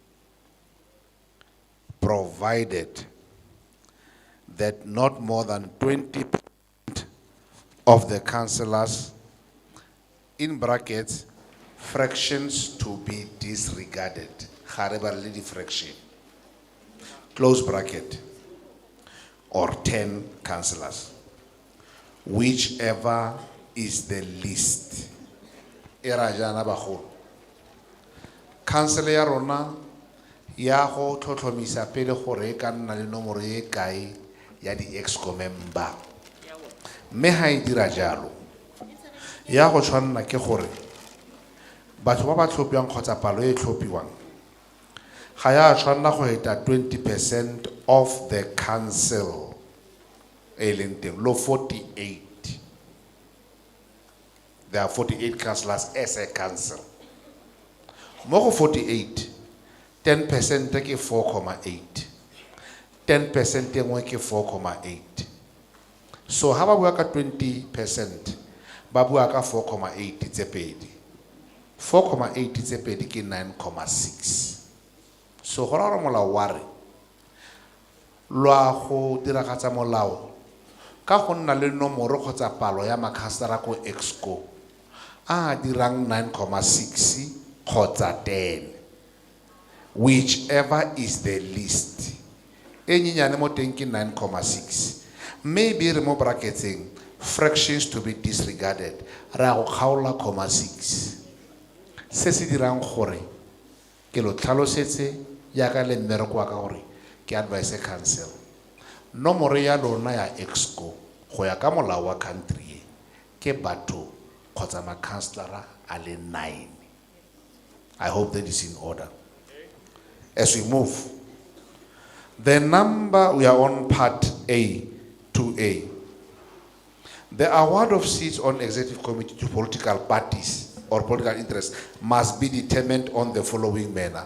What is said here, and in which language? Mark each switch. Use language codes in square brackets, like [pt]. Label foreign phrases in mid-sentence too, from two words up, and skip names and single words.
[en] provided that not more than 20% of the councillors, in brackets, fractions to be disregarded, fraction, close bracket, or 10 councillors, whichever is the least. [tn] Council ya rona ya go tlhotlhomisa pele gore e ka nna le nomoro e kae ya di-exco member. Mme ha e dira jalo, ya go tshwanna ke gore batho ba ba tlhophiwang kgotsa palo e tlhophiwang ga ya tshwanna go heta 20% [en] of the council [tn] e leng teng, lo 48. [en] There are 48 councillors as a council. [tn] Mo go 48, 10% ke 4.8. 10% e nngwe ke 4.8. So ha ba bua ka 20%, ba bua ka 4.8 tse pedi. 4.8 tse pedi ke 9.6. So go ra molao wa re lwa go diragatsa molao ka go nna le nomoro kgotsa palo ya makhansara ko exco a dirang 9.6 kgotsa 10, [en] whichever is the least. [tn] E nyenyane mo teng ke 9.6. Maybe re mo bracketsing [en] fractions to be disregarded, [tn] ra go kgaola 0.6. Se se dirang gore ke lo tlhalosetse ya ka le mmereko wa ka gore ke [en] advice council. [tn] Nomoro ya lona ya exco go ya ka molao wa country ke batho kgotsa ma councillor a le 9. [en] I hope that is in order. As we move, the number, we are on part A, 2A. The award of seats on executive committee to political parties or political interests must be determined on the following manner.